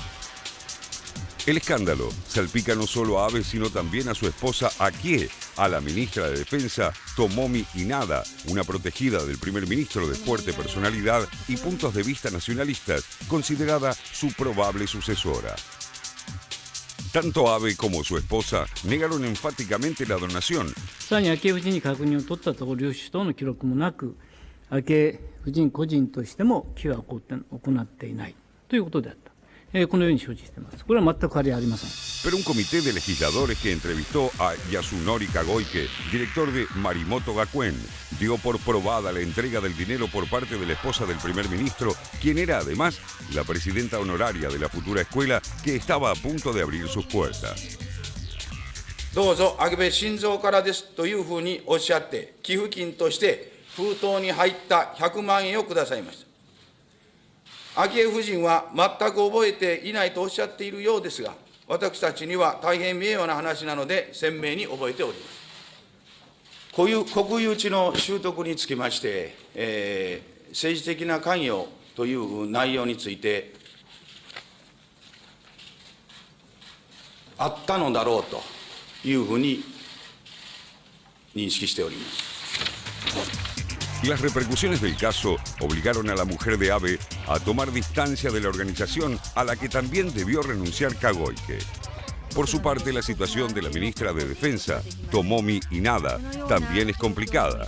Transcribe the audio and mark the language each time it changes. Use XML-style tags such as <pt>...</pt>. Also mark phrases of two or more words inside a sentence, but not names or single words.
<es>El escándalo salpica no solo a Abe, sino también a su esposa Akie, a la ministra de Defensa Tomomi Inada, una protegida del primer ministro de fuerte personalidad y puntos de vista nacionalistas, considerada su probable sucesora. Tanto Abe como su esposa negaron enfáticamente la donación.</es> <ja>さらに昭恵夫人に確認を取ったところ、両首等の記録もなく、昭恵夫人個人としても寄付は行っていないということであった。このように承知しています。これは全く変わりありません。</ja> <es>Pero un comité de legisladores que entrevistó a Yasunori Kagoike, director de Marimoto Gakuen, dio por probada la entrega del dinero por parte de la esposa del primer ministro, quien era además la presidenta honoraria de la futura escuela que estaba a punto de abrir sus puertas.</es> <ja>どうぞ秋部晋三からですというふうにおっしゃって、寄付金として封筒に入った100万円をくださいました。昭恵夫人は全く覚えていないとおっしゃっているようですが、私たちには大変名誉な話なので鮮明に覚えております。国有地の習得につきまして、政治的な関与という内容について、あったのだろうというふうに認識しております。</ja> <es>Las repercusiones del caso obligaron a la mujer de Abe a tomar distancia de la organización a la que también debió renunciar Kagoike. Por su parte, la situación de la ministra de Defensa, Tomomi Inada, también es complicada.</es>